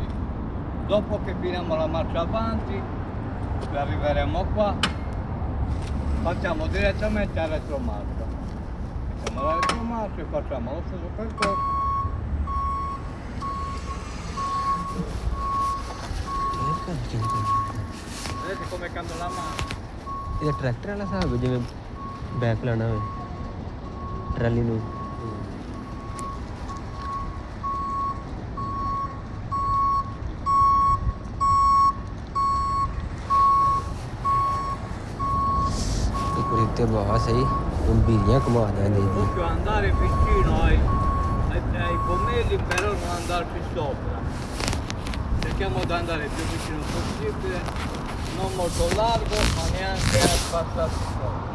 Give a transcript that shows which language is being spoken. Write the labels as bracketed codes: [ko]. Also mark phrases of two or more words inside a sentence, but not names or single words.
[it] Dopo che finiamo la marcia avanti, arriveremo qua, facciamo direttamente a retromarcia. Facciamo la retromarcia e facciamo lo stesso percorso. Vedete come cambia la mano? [pa] ਇਹਦਾ ਟਰੈਕਟਰ ਵਾਲਾ ਹਿਸਾਬ ਹੈ ਜਿਵੇਂ ਬੈਕ ਲਾਣਾ ਹੋਵੇ ਟਰਾਲੀ ਨੂੰ ਇੱਕ ਵਾਰੀ ਉੱਤੇ ਬਹੁਤ ਸਹੀ ਗੰਭੀਰੀਆਂ ਘੁਮਾ ਦਿੰਦੇ ਜੀ [it] Proprio andare vicino ai pomelli, però non andarci sopra. Cerchiamo di andare il più vicino possibile, non molto largo, ma neanche a passarci sopra.